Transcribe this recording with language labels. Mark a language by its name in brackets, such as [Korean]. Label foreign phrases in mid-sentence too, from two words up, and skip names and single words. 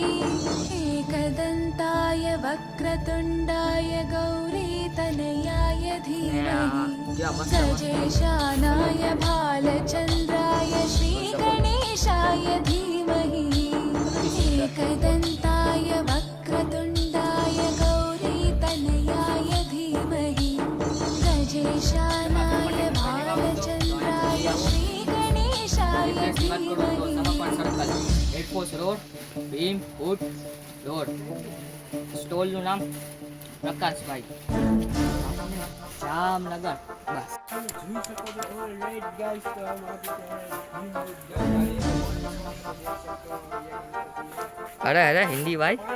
[Sanskrit] एकदन्ताय वक्रतुण्डाय गौरीतनयाय धीमहि गजेशानाय भालचन्द्राय श्रीगणेशाय धीमहि एकदन्ताय वक्रतुण्डाय गौरीतनयाय धीमहि गजेशानाय भालचन्द्राय श्रीगणेशाय धीमहि [Gujarati] એરફોર્સ રોડ, ભીમ ફૂટ રોડ. સ્ટોલનું નામ પ્રકાશભાઈ જામનગર. બસ અરે અરે હિન્દી ભાઈ.